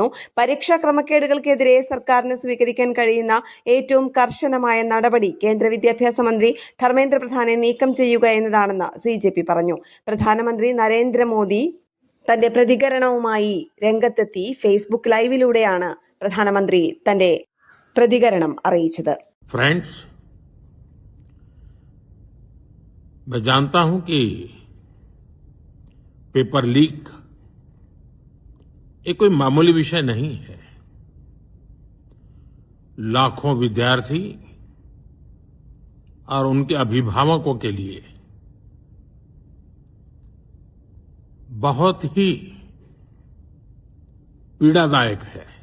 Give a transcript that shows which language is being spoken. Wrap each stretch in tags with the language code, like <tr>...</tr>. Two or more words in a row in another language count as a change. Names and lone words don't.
<ml>പരീക്ഷാ ക്രമക്കേടുകൾക്കെതിരെ സർക്കാരിന് സ്വീകരിക്കാൻ കഴിയുന്ന ഏറ്റവും കർശനമായ നടപടി കേന്ദ്ര വിദ്യാഭ്യാസ മന്ത്രി ധർമ്മേന്ദ്ര പ്രധാനെ നീക്കം ചെയ്യുക എന്നതാണെന്ന് സിജെപി പറഞ്ഞു. പ്രധാനമന്ത്രി നരേന്ദ്രമോദി തന്റെ പ്രതികരണവുമായി രംഗത്തെത്തി. ഫേസ്ബുക്ക് ലൈവിലൂടെയാണ് പ്രധാനമന്ത്രി തന്റെ പ്രതികരണം അറിയിച്ചത്.</ml> <hi>फ्रेंड्स, मैं जानता हूं कि</hi> <en>paper leak</en> <hi>ये कोई मामूली विषय नहीं है. लाखों विद्यार्थी और उनके अभिभावकों के लिए बहुत ही पीड़ादायक है</hi>